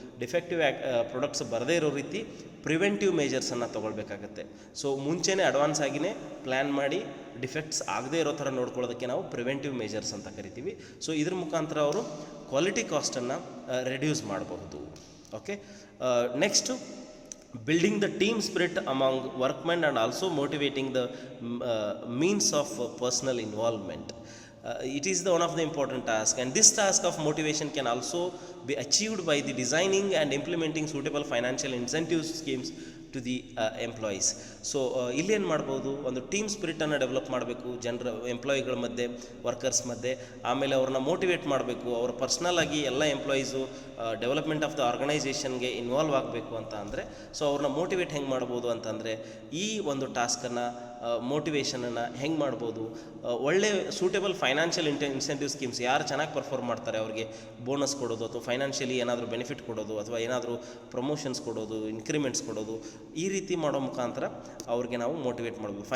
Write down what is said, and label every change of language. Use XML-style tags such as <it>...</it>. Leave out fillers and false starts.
<kn>Defective products ಬರದೇ ಇರೋ ರೀತಿ ಪ್ರಿವೆಂಟಿವ್ ಮೇಜರ್ಸನ್ನು ತೊಗೊಳ್ಬೇಕಾಗತ್ತೆ. ಸೊ ಮುಂಚೆನೇ ಅಡ್ವಾನ್ಸ್ ಆಗಿಯೇ ಪ್ಲ್ಯಾನ್ ಮಾಡಿ ಡಿಫೆಕ್ಟ್ಸ್ ಆಗದೇ ಇರೋ ಥರ ನೋಡ್ಕೊಳ್ಳೋದಕ್ಕೆ ನಾವು ಪ್ರಿವೆಂಟಿವ್ ಮೇಜರ್ಸ್ ಅಂತ ಕರಿತೀವಿ. ಸೊ ಇದ್ರ ಮುಖಾಂತರ ಅವರು ಕ್ವಾಲಿಟಿ ಕಾಸ್ಟನ್ನು ರೆಡ್ಯೂಸ್ ಮಾಡಬಹುದು.</kn> <en>Okay, next building the team spirit among workmen and also motivating the means of personal involvement. It is one of the important tasks, and this task of motivation can also be achieved by the designing and implementing suitable financial incentive schemes to the employees.</en> <kn>So ಇಲ್ಲೇನು ಮಾಡ್ಬೋದು, ಒಂದು team ಸ್ಪಿರಿಟನ್ನು develop ಮಾಡಬೇಕು ಎಂಪ್ಲಾಯಿಗಳ ಮಧ್ಯೆ, workers ಮಧ್ಯೆ. ಆಮೇಲೆ ಅವ್ರನ್ನ motivate ಮಾಡಬೇಕು. ಅವ್ರ ಪರ್ಸ್ನಲ್ ಆಗಿ ಎಲ್ಲ employees development of the ಆರ್ಗನೈಸೇಷನ್ಗೆ involve ಆಗಬೇಕು ಅಂತ ಅಂದರೆ, ಸೊ ಅವ್ರನ್ನ ಮೋಟಿವೇಟ್ ಹೆಂಗೆ ಮಾಡ್ಬೋದು ಅಂತಂದರೆ ಈ ಒಂದು ಟಾಸ್ಕನ್ನು ಮೋಟಿವೇಷನನ್ನು ಹೆಂಗೆ ಮಾಡ್ಬೋದು, ಒಳ್ಳೆ ಸೂಟೇಬಲ್ ಫೈನಾನ್ಷಿಯಲ್ ಇನ್ಸೆಂಟಿವ್ ಸ್ಕೀಮ್ಸ್, ಯಾರು ಚೆನ್ನಾಗಿ ಪರ್ಫಾರ್ಮ್ ಮಾಡ್ತಾರೆ ಅವ್ರಿಗೆ ಬೋನಸ್ ಕೊಡೋದು, ಅಥವಾ ಫೈನಾನ್ಷಿಯಲಿ ಏನಾದರೂ ಬೆನಿಫಿಟ್ ಕೊಡೋದು, ಅಥವಾ ಏನಾದರೂ ಪ್ರಮೋಷನ್ಸ್ ಕೊಡೋದು, ಇನ್ಕ್ರಿಮೆಂಟ್ಸ್ ಕೊಡೋದು, ಈ ರೀತಿ ಮಾಡೋ ಮುಖಾಂತರ ಅವ್ರಿಗೆ ನಾವು ಮೋಟಿವೇಟ್ ಮಾಡ್ಬೋದು.</kn>